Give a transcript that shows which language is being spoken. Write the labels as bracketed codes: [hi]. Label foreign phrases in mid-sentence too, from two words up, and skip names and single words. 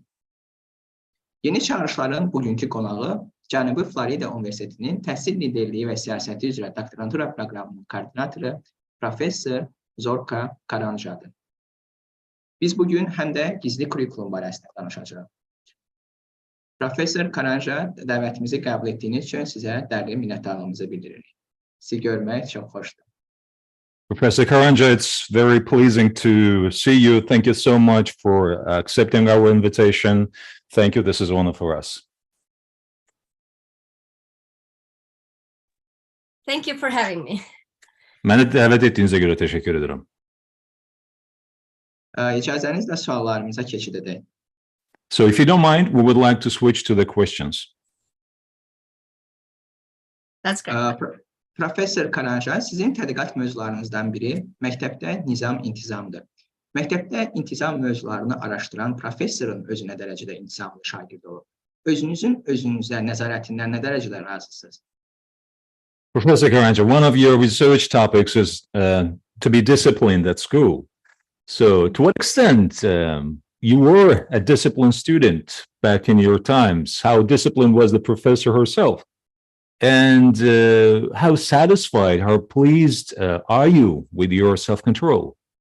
[az] Yeni çağırışların bugünkü qonağı Cənubi Florida Universitetinin Təhsil, liderliyi və siyasəti üzrə doktorantura proqramının koordinatoru professor Zorka Karanxhadır. Biz bugün həm də gizli kurikulum barəsində danışacağıq. Professor Karanxha dəvətimizi qəbul etdiyiniz üçün sizə dərin minnətdarlığımızı bildiririk. Sizi görmək çox xoşdur. Professor Karanxha, [en] it's very pleasing to see you. Thank you so much for accepting our invitation. Thank you. This is an honor for us. Thank you for having me. [az] Məni dəvət etdiyinizə görə təşəkkür edirəm. İcazənizlə suallarımıza keçid edək. [en] So if you don't mind, we would like to switch to the questions. That's great. [az] Professor Karanxha, sizin tədqiqat mövzularınızdan biri məktəbdə nizam intizamdır. Məktəbdə intizam mövzularını araşdıran professorun özü nə dərəcədə intizamlı şagird olur? Özünüzün özünüzə nəzarətindən nə dərəcədə razısınız? Professor Karanxha, [en] one of your research topics is to be disciplined at school. So to what extent you were a disciplined student back in your times? How disciplined was the professor herself? And how satisfied, how pleased are you with your self-control?